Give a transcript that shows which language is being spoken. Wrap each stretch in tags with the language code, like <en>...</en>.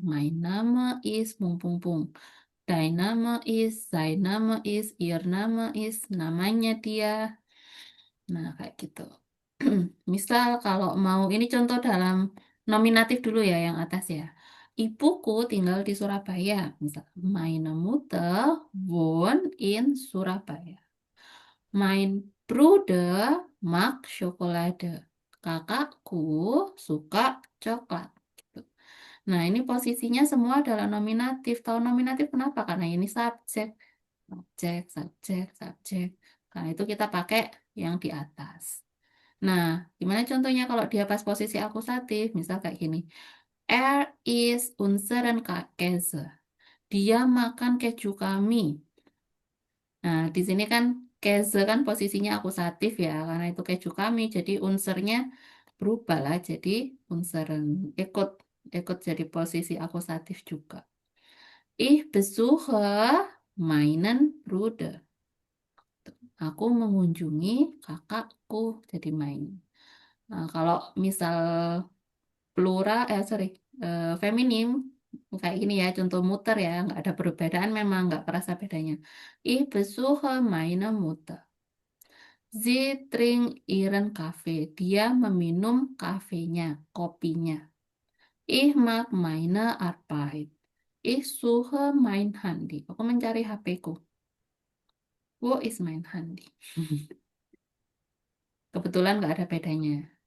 <de>Mein Name is pung pung pung. Dein Name is, sein Name is, ihr Name is,</de> <id>namanya dia. Nah, kayak gitu. Misal kalau mau, ini contoh dalam nominatif dulu ya, yang atas ya. Ibuku tinggal di Surabaya. Misal,</id> <de>meine Mutter wohnt in Surabaya. Mein Bruder mag Schokolade.</de> <id>Kakakku suka coklat. Gitu. Nah, ini posisinya semua adalah nominatif. Tahu nominatif kenapa? Karena ini subjek. Subjek, subjek, subjek. Karena itu kita pakai yang di atas. Nah, gimana contohnya kalau dia pas posisi akusatif? Misal kayak gini.</id> <de>Er is unseren Käse.</de> <id>Dia makan keju kami. Nah, di sini kan Käse kan posisinya akusatif ya, karena itu keju kami. Jadi unsernya berubah lah jadi unseren. Ikut ikut jadi posisi akusatif juga.</id> <de>Ich besuche meinen Bruder.</de> <id>Aku mengunjungi kakakku jadi main. Nah, kalau misal plural, feminim, kayak gini ya, contoh muter ya, nggak ada perbedaan, memang nggak kerasa bedanya.</id> <de>Ich besuche meine Mutter. Sie trinkt ihren Kaffee.</de> <id>Dia meminum kafenya, kopinya.</id> <de>Ich mag meine Arbeit. Ich suche mein Handy.</de> <id>Aku mencari HP-ku.</id> <de>Wo ist mein Handy?</de> <id>Kebetulan nggak ada bedanya.</id>